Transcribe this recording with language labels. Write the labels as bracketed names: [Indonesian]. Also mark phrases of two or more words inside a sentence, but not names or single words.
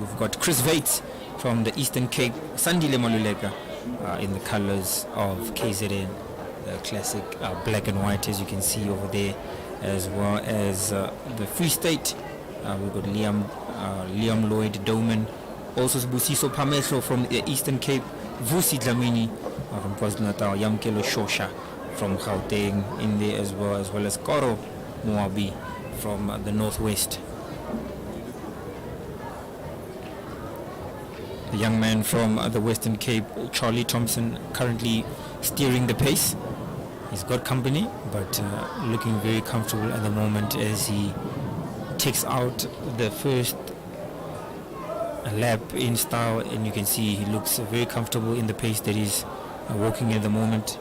[English] We've got Chris Vates from the Eastern Cape, Sandile Maluleka in the colors of KZN, the classic black and white as you can see over there, as well as the Free State. We've got Liam Lloyd Doman, also Busiso Pameslo from the Eastern Cape, Vusi Dlamini from KwaZulu-Natal, Yamkelo Shosha from Gauteng in there as well as Koro Moabi from the Northwest. The young man from the Western Cape, Charlie Thompson, currently steering the pace. He's got company, but looking very comfortable at the moment as he takes out the first lap in style, and you can see he looks very comfortable in the pace that he's walking at the moment.